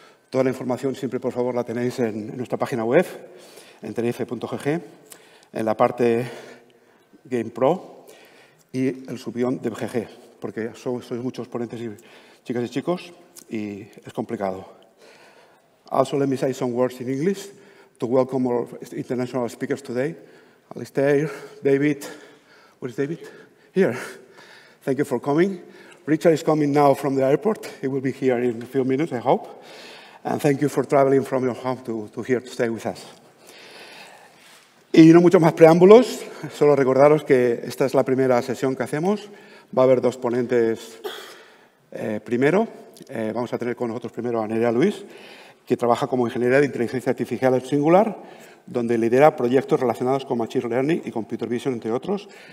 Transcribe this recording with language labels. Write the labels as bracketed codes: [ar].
[es] Toda la información siempre, por favor, la tenéis en nuestra página web, en tenerife.gg, en la parte Game Pro y el subguión de GG, porque sois muchos ponentes, chicas y chicos, y es complicado. [en] Also, let me say some words in English to welcome our international speakers today. Alistair, David, where is David? Here. Thank you for coming. Richard is coming now from the airport. He will be here in a few minutes, I hope. And thank you for traveling from your home to here to stay with us. [es] Y no muchos más preámbulos, solo recordaros que esta es la primera sesión que hacemos. Va a haber dos ponentes primero. Vamos a tener con nosotros primero a Nerea Luis, que trabaja como ingeniera de inteligencia artificial en Singular, donde lidera proyectos relacionados con Machine Learning y Computer Vision, entre otros.